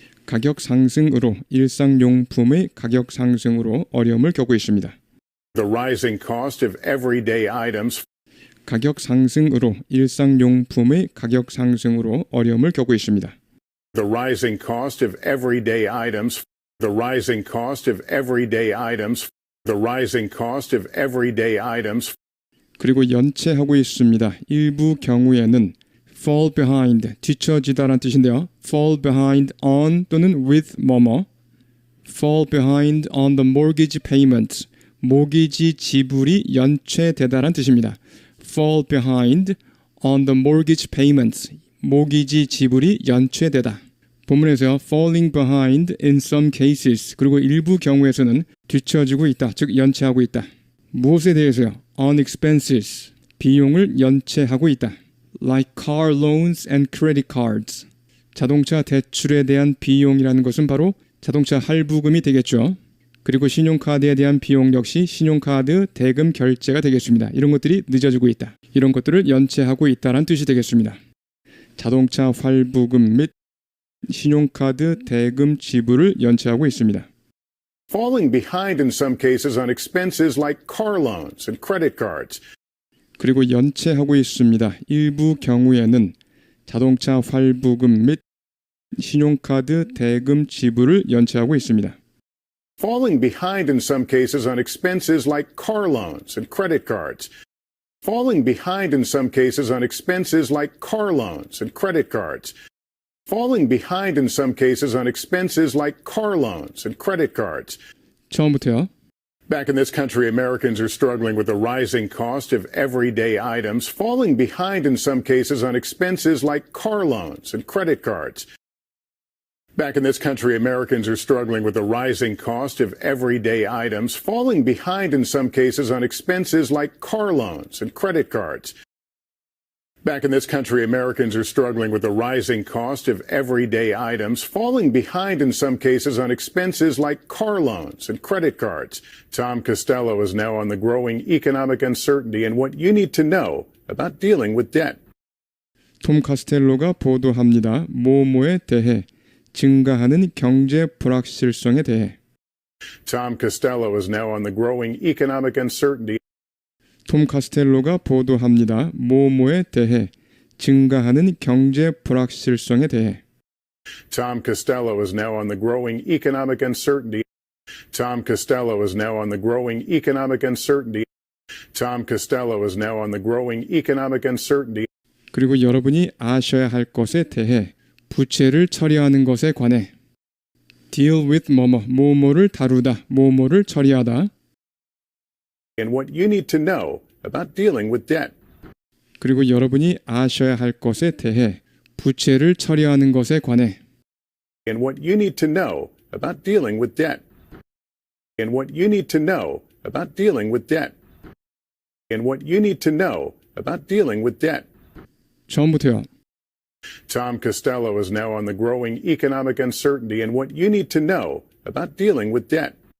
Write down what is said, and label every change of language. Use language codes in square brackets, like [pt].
[ko] 가격 상승으로 일상용품의 가격 상승으로 어려움을 겪고 있습니다. [en] The rising cost of everyday items [ko] 가격 상승으로 일상용품의 가격 상승으로 어려움을 겪고 있습니다. [en] The rising cost of everyday items. The rising cost of everyday items. The rising cost of everyday items. [ko] 그리고 연체하고 있습니다. 일부 경우에는 [en] fall behind, [ko] 뒤처지다라는 뜻인데요. [en] fall behind on 또는 with 뭐뭐 fall behind on the mortgage payments, [ko] 모기지 지불이 연체되다라는 뜻입니다. [en] fall behind on the mortgage payments, [ko] 모기지 지불이 연체되다. 본문에서요. [en] falling behind in some cases, [ko] 그리고 일부 경우에서는 뒤처지고 있다, 즉 연체하고 있다. 무엇에 대해서요? [en] on expenses, [ko] 비용을 연체하고 있다. [en] like car loans and credit cards, [ko] 자동차 대출에 대한 비용이라는 것은 바로 자동차 할부금이 되겠죠. 그리고 신용카드에 대한 비용 역시 신용카드 대금 결제가 되겠습니다. 이런 것들이 늦어지고 있다. 이런 것들을 연체하고 있다는 뜻이 되겠습니다. 자동차 할부금 및 신용카드 대금 지불을 연체하고 있습니다. [en] Falling behind in some cases on expenses like car loans and credit cards. [ko] 그리고 연체하고 있습니다. 일부 경우에는 자동차 할부금 및 신용카드 대금 지불을 연체하고 있습니다. [en] Falling behind in some cases on expenses like car loans and credit cards. Falling behind in some cases on expenses like car loans and credit cards. Falling behind in some cases on expenses like car loans and credit cards. [ko] 처음부터요. [en] Back in this country, Americans are struggling with the rising cost of everyday items, falling behind in some cases on expenses like car loans and credit cards. Back in this country, Americans are struggling with the rising cost of everyday items, falling behind in some cases on expenses like car loans and credit cards. Back in this country, Americans are struggling with the rising cost of everyday items, falling behind in some cases on expenses like car loans and credit cards. Tom Costello is now on the growing economic uncertainty and what you need to know about dealing with debt. [ko] 톰 카스텔로가 보도합니다. 뭐뭐에 대해 증가하는 경제 불확실성에 대해. [en] Tom Costello is now on the growing economic uncertainty. 톰 카스텔로가 보도합니다. 뭐뭐에 대해 증가하는 경제 불확실성에 대해. Tom Costello is now on the growing economic uncertainty. Tom Costello is now on the growing economic uncertainty. Tom Costello is now on the growing economic uncertainty. [ko] 그리고 여러분이 아셔야 할 것에 대해 부채를 처리하는 것에 관해 [en] deal with [ko] 뭐뭐를 다루다, 뭐뭐를 처리하다. [en] And what you need to know about dealing with debt. [ko] 그리고 여러분이 아셔야 할 것에 대해 부채를 처리하는 것에 관해 [en] And what you need to know about dealing with debt. And what you need to know about dealing with debt. And what you need to know about dealing with debt. [ko] 처음부터요. [en] Tom Costello is now on the growing economic uncertainty and what you need to know about dealing with debt.